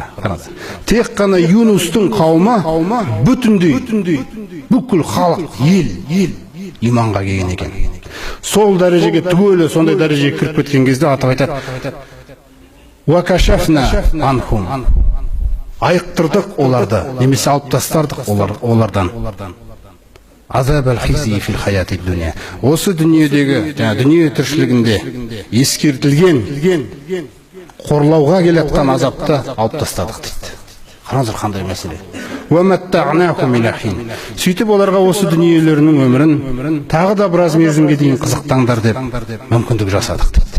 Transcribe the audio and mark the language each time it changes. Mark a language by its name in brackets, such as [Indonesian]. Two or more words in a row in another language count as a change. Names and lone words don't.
[Kazakh] Тек қана Юнустың қауымы бүтіндей, бүкіл халық, ел иманға келген екен. Сол дәрежеге түгелі сондай дәрежеге кіріп кеткен кезде атап айтады. [Arabic] وكشفنا عنهم. [Kazakh] Айықтырдық оларды, немесе алып тастардық олардан. [Arabic] عذاب الخزي في الحياة الدنيا. [Kazakh] Осы дүниедегі, дүние тіршілігінде ескертілген қорлауға келетқан азапты алып тастадық дейді. Қараңыздар қандай мәселе. Сөйтіп оларға осы дүниелерінің өмірін тағы да біраз мерзімге дейін қызықтаңдар деп мүмкіндік жасадық дейді.